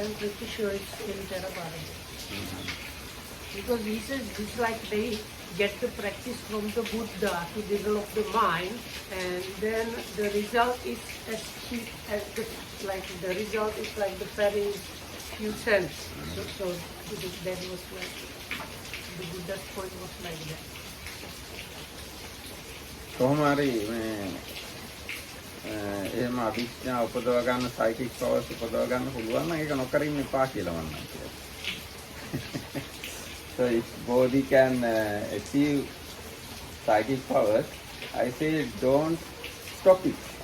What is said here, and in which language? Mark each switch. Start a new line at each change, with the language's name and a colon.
English: I'm pretty sure it's in Theravada. Because he says it's like they get the practice from the Buddha to develop the mind, and then the result is as cheap as the, like the result is like the ferry is few cents. So that was like the Buddha's point was like that.
Sinhala: කොහොම හරි මේ එහෙම අභිඥා උපදව ගන්න සයිකික් powers උපදව ගන්න පුළුවන් නම් ඒක නොකර ඉන්න එපා කියලා මම කියනවා.
English: So if Bodhi can achieve psychic powers, I say don't stop it.